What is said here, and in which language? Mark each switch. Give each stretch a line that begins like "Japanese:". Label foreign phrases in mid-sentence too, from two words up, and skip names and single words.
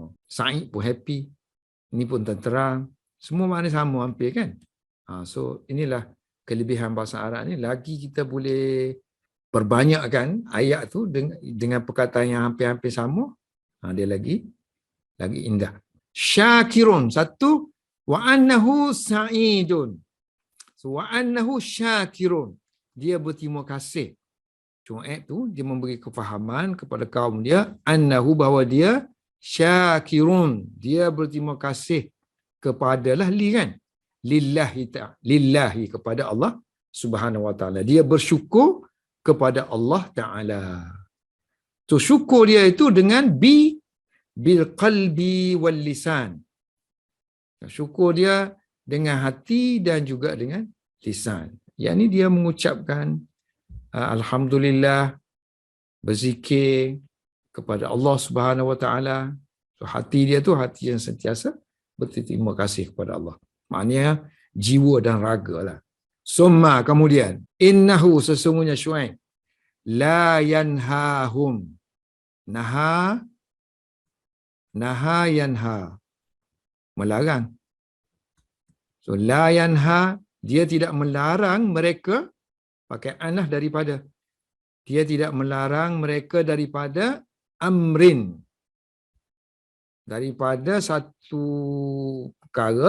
Malay: Sa'id pun happy. Ini pun tenteram. Semua makna sama hampir kan? So inilah kelebihan bahasa Arab ni. Lagi kita boleh perbanyakkan ayat tu dengan perkataan yang hampir-hampir sama. Dia lagi indah. Syakirun. Satu.
Arabic: وأنه سعيد. So وأنه شاكر.
Malay: Dia berterima kasih. Syuaib tu dia memberi kefahaman kepada kaum dia annahu, bahawa dia syakirun. Dia berterima kasih kepada li kan? Lillahi kepada Allah
Arabic: سبحانه وتعالى.
Malay: Dia bersyukur kepada Allah Taala. So syukur dia itu dengan
Arabic: بالقلب واللسان.
Malay: Syukur dia dengan hati dan juga dengan lisan. Yang ni dia mengucapkan alhamdulillah, berzikir kepada Allah
Arabic: سبحانه وتعالى.
Malay: So hati dia tu hati yang sentiasa berterima kasih kepada Allah. Maknanya jiwa dan raga lah.
Arabic: Summa kemudian innahu sesungguhnya Syuaib لا ينهاهم. نهى ينهى,
Malay: melarang. So
Arabic: لا ينهى,
Malay: dia tidak melarang mereka, pakai anah daripada. Dia tidak melarang mereka daripada amrin, daripada satu perkara.